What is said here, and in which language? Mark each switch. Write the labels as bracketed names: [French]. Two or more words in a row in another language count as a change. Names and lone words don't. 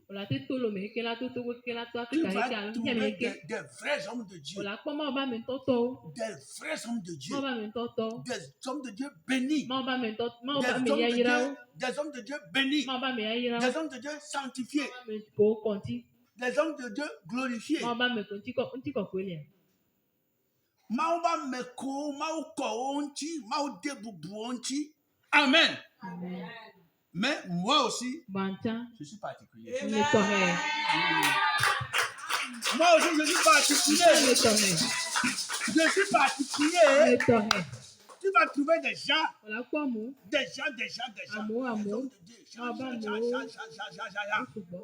[French] Tu vas trouver des vrais hommes de Dieu. Des vrais hommes de Dieu. Des hommes de Dieu bénis. Des hommes de Dieu bénis. Des hommes de Dieu sanctifiés. Des hommes de Dieu glorifiés. Maouba meko, maouko onti, maoude boubou onti. Amen. Mais moi aussi, je suis particulier. Moi aussi, je suis particulier. Je suis particulier. Tu vas trouver des gens. Des gens.